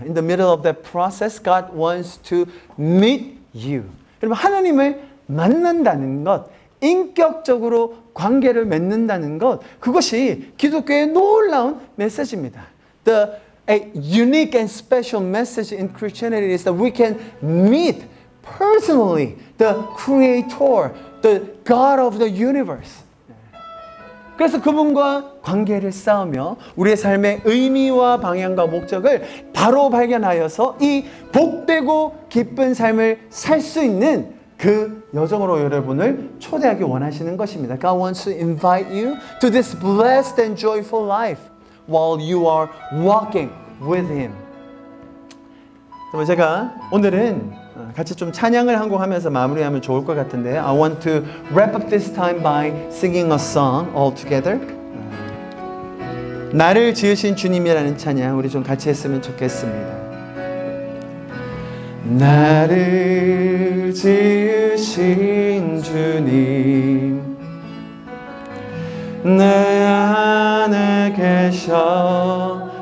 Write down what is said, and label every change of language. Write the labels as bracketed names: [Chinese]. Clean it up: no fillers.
[English] In the middle of that process, God wants to meet you. [Korean] 여러분, 하나님을 만난다는 것, 인격적으로 관계를 맺는다는 것, 그것이 기독교의 놀라운 메시지입니다. [English] A unique and special message in Christianity is that we can meet personally the Creator, the God of the universe. [Korean] 그래서 그분과 관계를 쌓으며 우리의 삶의 의미와 방향과 목적을 바로 발견하여서 이 복되고 기쁜 삶을 살 수 있는 그 여정으로 여러분을 초대하기 원하시는 것입니다. [English] God wants to invite you to this blessed and joyful life while you are walking with Him. [Korean] 제가 오늘은 같이 좀 찬양을 한 곡 하면서 마무리하면 좋을 것 같은데요. [English] I want to wrap up this time by singing a song all together. [Korean] 나를 지으신 주님이라는 찬양 우리 좀 같이 했으면 좋겠습니다. 나를 지으신 주님 내 안에 계셔.